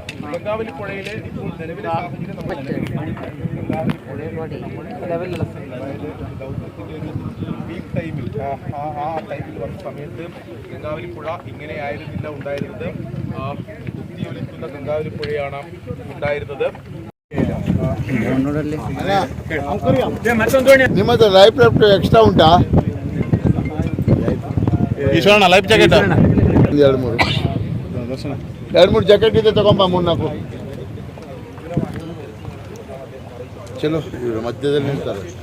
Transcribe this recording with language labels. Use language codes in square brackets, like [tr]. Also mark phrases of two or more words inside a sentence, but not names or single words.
[ml] ഗംഗാവലി പുഴയിലെ ഇപ്പോൾ നിലവിലെ സാഹചര്യം നമ്മൾ ദൗത്യത്തിന്റെ [en] peak time [ml] ആ ടൈമിൽ വന്ന സമയത്ത് ഗംഗാവലി പുഴ ഇങ്ങനെയായിരുന്നില്ല ഉണ്ടായിരുന്നത്. കുത്തിയൊലിക്കുന്ന ഗംഗാവലി പുഴയാണ് ഉണ്ടായിരുന്നത്. [kn] ನಿಮ್ಮ ಹತ್ರ [en] life left extra [kn] ಉಂಟಾ? ಈಶ್ವರಣ್ಣ [en] life jacket [kn] ಎರಡು ಮೂರು ಜಾಕೆಟ್ ಇದೆ, ತಗೊಂಬ 3-4. ಚಲೋ, ಇವರು ಮಧ್ಯದಲ್ಲಿ ನಿಲ್ತಾರೆ.